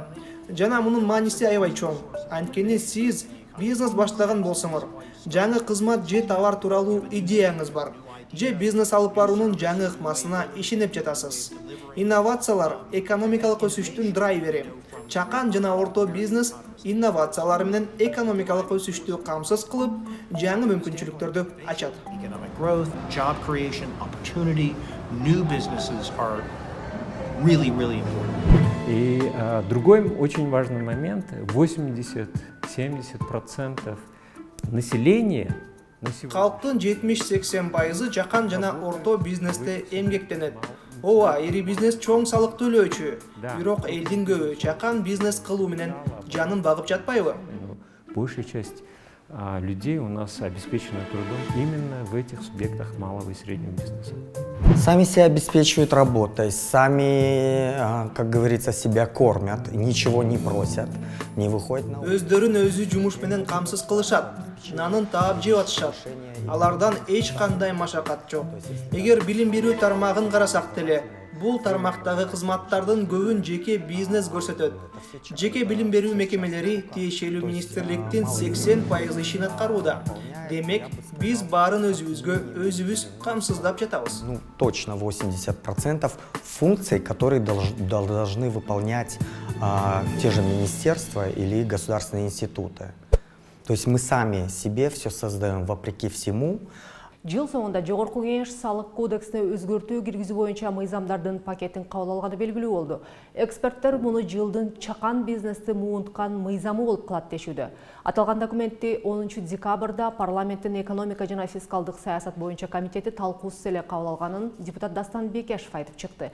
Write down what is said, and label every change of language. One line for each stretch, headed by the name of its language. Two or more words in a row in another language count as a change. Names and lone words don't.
Kyrgyz: Жана мунун мааниси аябай чоң. Анткени сиз бизнес баштаган болсоңор, жаңы кызмат же товар тууралуу идеяңыз бар, же бизнес алып баруунун жаңы ыкмасына ишенип жатасыз. Инновациялар экономикалык өсүштүн драйвери. Чакан жана орто бизнес инновациялар менен экономикалык өсүштү камсыз кылып, жаңы мүмкүнчүлүктөрдү ачат.
English: Economic growth, job creation, opportunity, new businesses are really, really important.
Russian: И другой очень важный момент, 80-70% населения на сегодня
Kyrgyz: Калктын 70-80% жакан жана орто бизнесте эмгектенет. Ооба, ири бизнес чоң салык төлөөчү. Бирок элдин көбү чакан бизнес кылуу менен жанын багып жатпайбы?
Russian: большая часть людей у нас обеспечена трудом именно в этих субъектах малого и среднего бизнеса. Сами себя обеспечивают работой, сами, как говорится, себя кормят, ничего не просят, не выходят на улицу.
Kyrgyz: Өздөрүн өзү жумуш менен камсыз кылышат, нанын таап жеп атышат. Алардан эч кандай машакат жок. Эгер билим берүү тармагын карасак деле, бул тармактагы кызматтардын көбүн жеке бизнес көрсөтөт. Жеке билим берүү мекемелери тиешелүү министрликтин 80% ишин аткарууда. Демек, биз баарын өзүбүз камсыздап жатабыз.
Russian: Ну, точно 80% функций, которые должны выполнять те же министерства или государственные институты. То есть мы сами себе все создаем вопреки всему.
Kyrgyz: Жыл соңында Жогорку Кеңеш салык кодексине өзгөртүү киргизүү боюнча мыйзамдардын пакетин кабыл алганы белгилүү болду. Эксперттер муну жылдын чакан бизнести муунткан мыйзамы болуп калат дешүүдө. Аталган документти 10 декабрда парламенттин экономика жана фискалдык саясат боюнча комитети талкуусуз эле кабыл алганын депутат Дастан Бекешев айтып чыкты.